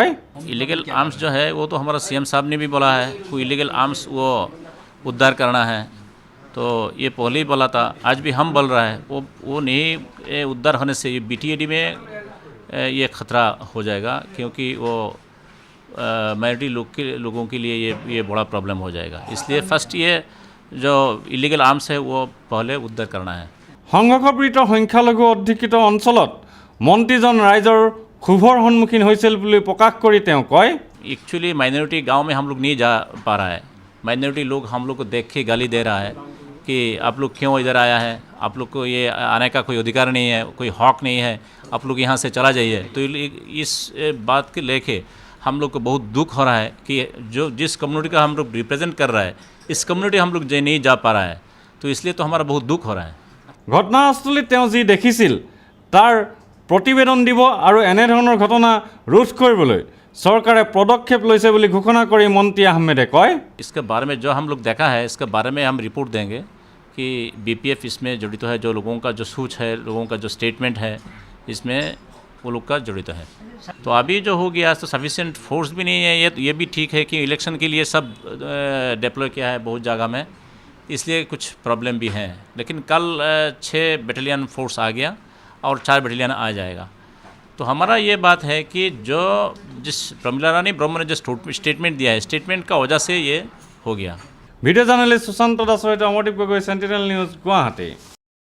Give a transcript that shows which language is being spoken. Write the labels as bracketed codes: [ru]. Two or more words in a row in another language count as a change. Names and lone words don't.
[en] illegal arms [hi] जो है वो तो हमारा CM साहब ने भी बोला है, कोई [en] illegal arms [hi] वो उद्धार करना है, तो ये पहले ही बोला था, आज भी हम बोल रहा है वो नहीं उद्धार होने से ये BTAD में ये खतरा हो जाएगा, क्योंकि वो माइनॉरिटी लोगों के लिए ये बड़ा प्रॉब्लम हो जाएगा। इसलिए फर्स्ट ये जो [en] illegal arms [hi] है वो पहले उद्धार करना है। [as] সংঘৰ্ষপীড়িত সংখ্যালঘু অধ্যুষিত অঞ্চলত মন্ত্ৰীজন ৰাইজৰ ক্ষোভৰ সন্মুখীন হৈছিল বুলি প্ৰকাশ কৰি তেওঁ কয়, [hi] एक्चुअली माइनॉरिटी गांव में हम लोग नहीं जा पा रहा है, माइनॉरिटी लोग हम लोग को देख के गाली दे रहा है कि आप लोग क्यों इधर आया है, आप लोग को ये आने का कोई अधिकार नहीं है, कोई हक नहीं है, आप लोग यहाँ से चला जाइए। तो इस बात के लेके हम लोग को बहुत दुख हो रहा है कि जिस कम्युनिटी का हम लोग रिप्रेजेंट कर रहा है, इस कम्युनिटी हम लोग नहीं जा पा रहा है, तो इसलिए तो हमारा बहुत दुख हो रहा है। [as] ঘটনাস্থলীত তেওঁ যি দেখিছিল তাৰ প্ৰতিবেদন দিব আৰু এনেধৰণৰ ঘটনা ৰোধ কৰিবলৈ চৰকাৰে পদক্ষেপ লৈছে বুলি ঘোষণা কৰি মন্ত্ৰী আহমেদে কয়, [hi] इसके बारे में जो हम लोग देखा है, इसके बारे में हम रिपोर्ट देंगे कि BPF इसमें जड़ित है, जो लोगों का जो सूच है, लोगों का जो स्टेटमेंट है, इसमें वो लोग का जड़ित है। तो अभी जो हो गया तो [en] sufficient force [hi] भी नहीं है, ये भी ठीक है कि इलेक्शन के लिए सब डिप्लॉय किया है बहुत जगह में, इसलिए कुछ प्रॉब्लम भी हैं, लेकिन कल 6 [en] battalion force [hi] आ गया और 4 बटालियन आ जाएगा। तो हमारा ये बात है कि जिस प्रमिला रानी ब्रह्म ने जो स्टेटमेंट दिया है, स्टेटमेंट का वजह से ये हो गया। [en] video journalist [as] সুশান্ত দাসৰ সৈতে অমৰদীপ গগৈ, চেণ্টিনেল নিউজ, গুৱাহাটী।